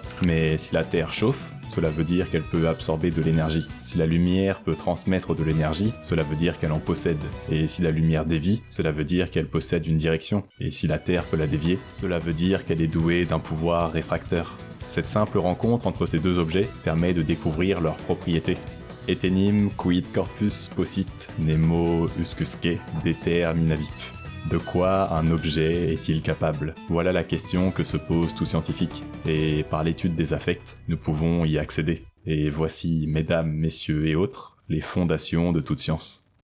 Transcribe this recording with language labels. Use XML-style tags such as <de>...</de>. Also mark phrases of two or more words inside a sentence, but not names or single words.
<fr>Mais si la Terre chauffe, cela veut dire qu'elle peut absorber de l'énergie. Si la lumière peut transmettre de l'énergie, cela veut dire qu'elle en possède. Et si la lumière dévie, cela veut dire qu'elle possède une direction. Et si la Terre peut la dévier, cela veut dire qu'elle est douée d'un pouvoir réfracteur. Cette simple rencontre entre ces deux objets permet de découvrir leurs propriétés.</fr> <la>Etenim quid corpus possit nemo uscusque determinavit.</la> <fr>De quoi un objet est-il capable? Voilà la question que se pose tout scientifique. Et par l'étude des affects, nous pouvons y accéder. Et voici, mesdames, messieurs et autres, les fondations de toute science.</fr>